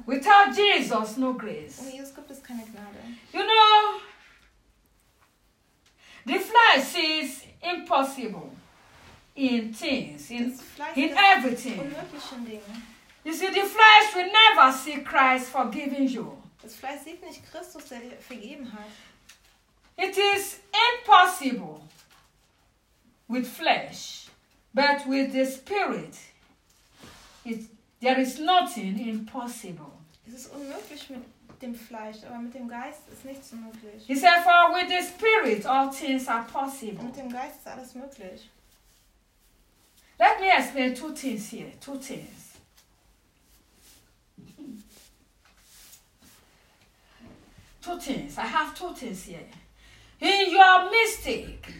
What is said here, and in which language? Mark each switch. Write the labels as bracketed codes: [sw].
[en] Without Jesus, no grace. [de] Ohne Jesus gibt es keine Gnade. [en] You know, the flesh sees impossible in things, in everything. You see, the flesh will never see Christ forgiving you. [de] Das Fleisch sieht nicht Christus, der vergeben hat. [en] It is impossible with flesh, but with the spirit, there is nothing impossible. [de] Es ist unmöglich mit dem Fleisch, aber mit dem Geist ist nichts unmöglich. [en] He said, for with the spirit all things are possible. [de] Und mit dem Geist ist alles möglich. [en] Let me explain two things here. Two things. Two things. I have two things here. In your mistake.